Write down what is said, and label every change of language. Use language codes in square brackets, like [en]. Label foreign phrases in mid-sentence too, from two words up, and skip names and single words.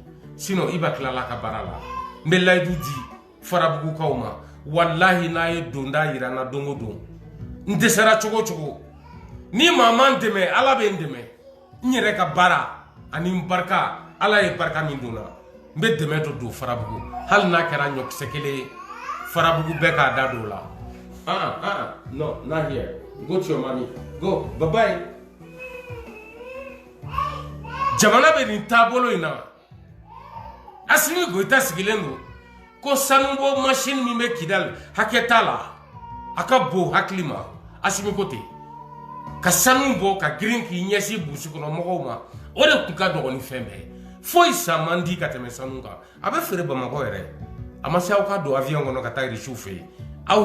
[bm] sinon Iba tilala ka baara la n bɛ layidu di Farabugukaw ma wallahi n'a ye donda yira n na don o don n dɛsɛra cogo cogo ni maa ma n dɛmɛ Ala bɛ n dɛmɛ n yɛrɛ ka baara ani n barika Ala ye barika min don n na n bɛ dɛmɛ dɔ don Farabugu hali n'a kɛra ɲɔkisɛ kelen ye Farabugu bɛɛ k'a da don o la [en] no not here go to your mommy go bye bye [bm] jamana bɛ nin taabolo in na Asimi Goita sigilen don ko sanubɔ machine min bɛ Kidal hakɛ t'a la a ka bon hakili ma Asimi ko ten ka sanu bɔ ka girin k'i ɲɛsin burusi kɔnɔ mɔgɔw ma o de tun ka dɔgɔ ni fɛn bɛɛ foyi san man di ka tɛmɛ sanu kan a bɛ feere Bamakɔ yɛrɛ a ma se aw ka don avion kɔnɔ ka taa irisiw fɛ yen aw